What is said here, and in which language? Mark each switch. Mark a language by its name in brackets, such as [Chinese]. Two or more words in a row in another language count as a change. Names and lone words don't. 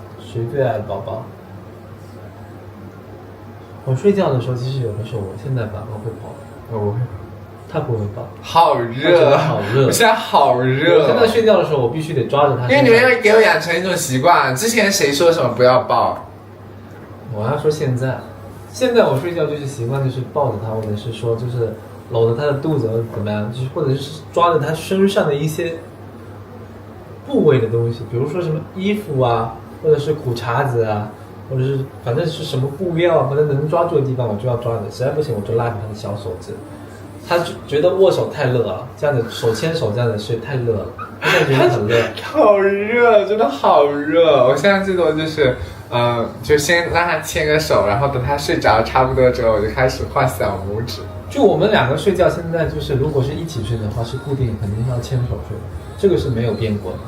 [Chinese] 誰最愛寶寶？我睡覺的時候，其實有的時候我現在爸爸會抱，我會，他不會抱。好熱，好熱！我現在好熱。我現在睡覺的時候，我必須得抓着他。因為你們要給我養成一種習慣，之前誰說什麼不要抱？我要說現在我睡覺就是習慣，就是抱着他，或者是說就是摟着他的肚子，或者怎麼樣，就是或者是抓着他身上的一些部位的東西，比如說什麼衣服啊，或者是苦碴子啊。或者是反正是什麼布料，反正能抓住的地方我就要抓着，實在不行我就拉着他的小手指。他就覺得握手太热了，這樣子手牽手這樣子睡太熱了，他现在覺得很熱。好熱，真的好熱！我現在最多就是就先讓他牽個手，然後等他睡着差不多之後，我就開始畫小拇指。就我們2個睡覺，現在就是如果是一起睡的話，是固定肯定要牽手睡的，這個是沒有變過的。